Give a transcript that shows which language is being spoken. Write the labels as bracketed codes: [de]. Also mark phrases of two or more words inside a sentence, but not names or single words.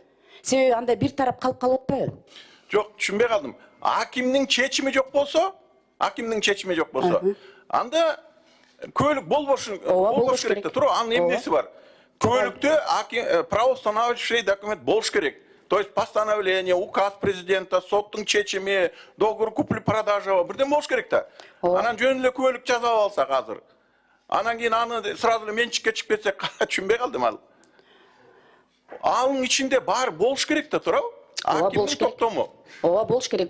[ky] Себеби анда бир тарап калып калып атпайбы? Жок, түшүнбөй калдым. Акимдин чечими жок болсо, анда күбөлүк болбош керек да. Тура, анын эмнеси бар? Күбөлүктө [ru] правоустанавливающий документ [ky] болуш керек. [ru] То есть постановление, указ президента, [ky] соттун чечими, [ru] договор купли-продажа [ky] бирден болуш керек да. Анан жөн эле күбөлүк жазып алсак азыр. Анан кийин аны сразу эле менчикке чыгып кетсек, түшүнбөй калдым ал. Анын ичинде бар болуш керек да, туурабы? Акимдин токтому. Ооба, болуш керек.